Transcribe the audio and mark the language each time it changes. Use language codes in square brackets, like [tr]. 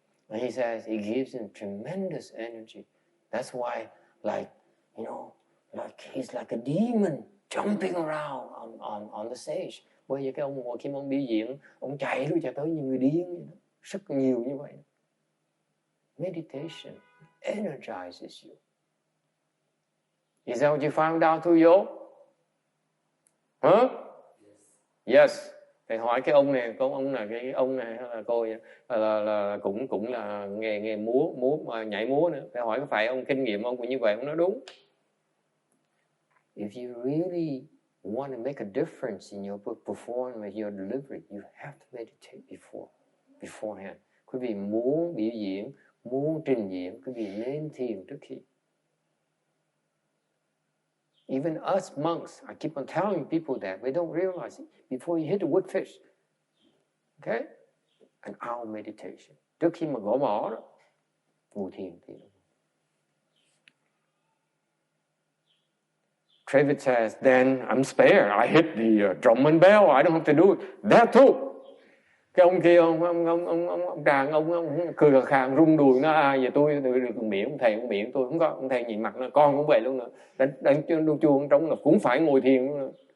[en] And he says it gives him tremendous energy. That's why, like he's like a demon jumping around on the stage. [vi] Bởi vì cái ông ngồi khi mà ông biểu diễn, ông chạy tới như người điên vậy đó. Rất nhiều như vậy. [en] Meditation energizes you. Is that what you found out through yoga? Huh? Yes. [vi] Thầy hỏi cái ông này, cái ông này là cô là cũng là nghề múa mà nhảy múa nữa. Thầy hỏi có phải ông kinh nghiệm ông cũng như vậy? Ông nói đúng. [en] If you really want to make a difference in your performance, your delivery, you have to meditate beforehand. [vi] Quý vị muốn biểu diễn, muốn trình diễn, quý vị nên thiền trước khi. [en] Even us monks, I keep on telling people that, we don't realize it. Before you hit the wood fish, okay? An hour meditation. [vi] Trước khi mà gõ mỏ đó, ngồi thiền. [en] Travis says, then I'm spared. I hit the drum and bell. I don't have to do it. That too. [vi] Cái ông kia, ông tràng, ông cười khàng rung đùi nó về tôi được miệng, ông thầy miệng tôi không có, ông thầy nhìn mặt nó con cũng vậy luôn nữa. Đánh chuông trong là cũng phải ngồi thiền luôn nữa.